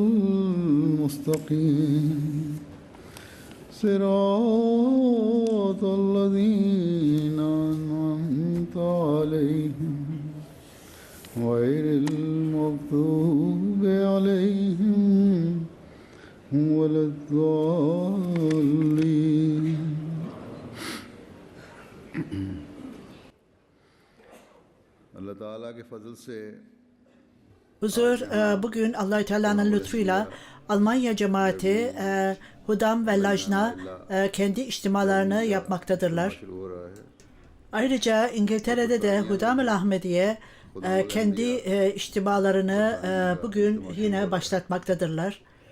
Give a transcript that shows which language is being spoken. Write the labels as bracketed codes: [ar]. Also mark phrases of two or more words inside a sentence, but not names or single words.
[ar] المستقيم صراط الذين أنعمت عليهم غير المغضوب عليهم ولا الضالين. الله تعالى [hi] के फजल से [tr] Bugün Allah-u Teala'nın lütfuyla Almanya cemaati Hudam ve Lajna kendi içtimalarını yapmaktadırlar. Ayrıca İngiltere'de de Hudam-ı Ahmediye kendi içtimalarını bugün yine başlatmaktadırlar.